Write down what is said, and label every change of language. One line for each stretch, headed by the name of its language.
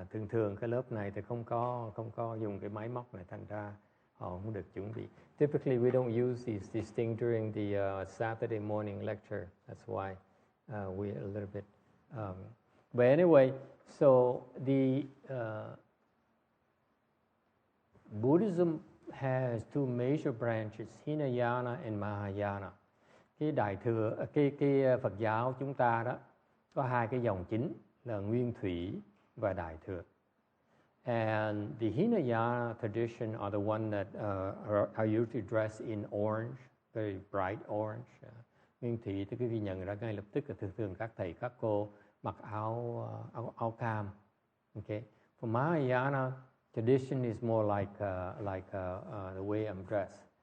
Vietnamese: Thường cái lớp này thì không có dùng cái máy móc này, thành ra họ không được chuẩn bị.
English: Typically, we don't use these things during the Saturday morning lecture. That's why we're a little bit. But anyway, so the Buddhism has two major branches, Hinayana and Mahayana.
Vietnamese: Cái đại thừa, cái Phật giáo chúng ta đó có hai cái dòng chính là Nguyên Thủy và Đại thừa.
English: And the Hinayana tradition are the one that are usually dressed in orange, very bright orange.
Vietnamese: Nguyên Thủy thì quý vị nhận ra ngay lập tức là thường các thầy các cô mặc áo cam.
English: Okay. For Mahayana tradition is more like the way I'm dressed.